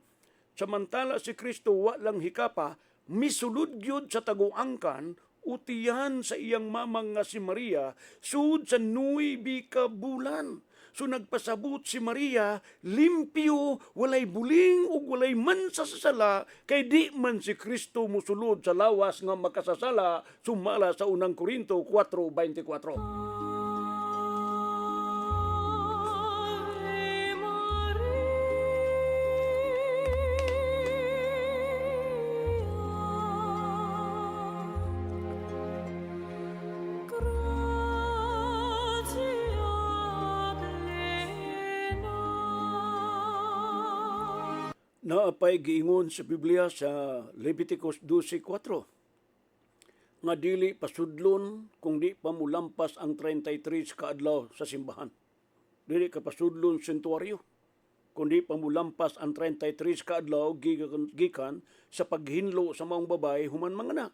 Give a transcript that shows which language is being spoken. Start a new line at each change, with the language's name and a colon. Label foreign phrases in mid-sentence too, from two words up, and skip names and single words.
Cebuano: Samantala si Kristo walang hikapa, misulod gyud sa taguangkan, utiyan sa iyang mamang nga si Maria, sud sa 9 ka bulan. So nagpasabot si Maria, limpyo, walay buling ug walay mansa sa sala, kay di man si Kristo musulod sa lawas nga makasasala, sumala sa unang Korinto 4:24.
Latin: Ave Maria, gratia plena.
Cebuano: Naapay giingon sa Biblia sa Leviticus 12:4 nga dili pasudlon kung di pa mulampas ang 33 ka adlaw sa simbahan. Dili ka pasudlon sentuaryo kung di pa mulampas ang 33 ka adlaw gikan sa paghinlo sa maong babae human manganak.